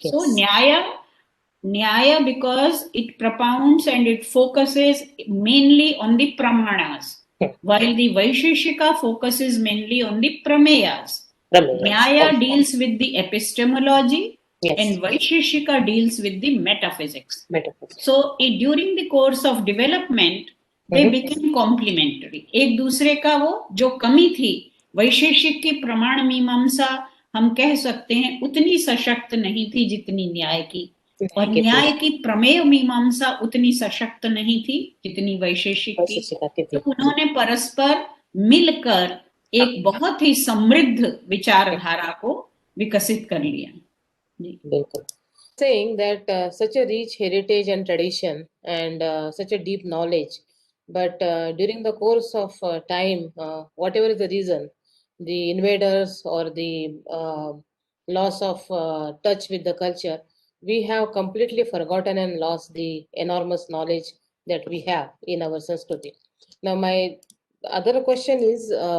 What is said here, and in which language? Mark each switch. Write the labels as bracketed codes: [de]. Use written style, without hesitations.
[en] So Nyaya, because it propounds and it focuses mainly on the pramanas, while the Vaisheshika focuses mainly on the prameyas. Nyaya deals with the epistemology, and Vaisheshika deals with the metaphysics. So during the course of development, they became complementary. [hi] एक दूसरे का वो जो कमी थी, वैशेषिक की प्रमाण मीमांसा हम कह सकते हैं उतनी सशक्त नहीं थी जितनी न्याय की, और न्याय की प्रमेय मीमांसा उतनी सशक्त नहीं थी जितनी वैशेषिक की। तो उन्होंने परस्पर मिलकर एक बहुत ही समृद्ध विचारधारा को विकसित कर लिया। बिल्कुल। [en] Saying that such a rich heritage and tradition and such a deep knowledge, but during the course of time, whatever is the reason, the invaders or the loss of touch with the culture, we have completely forgotten and lost the enormous knowledge that we have in our Sanskriti. Now, my other question is,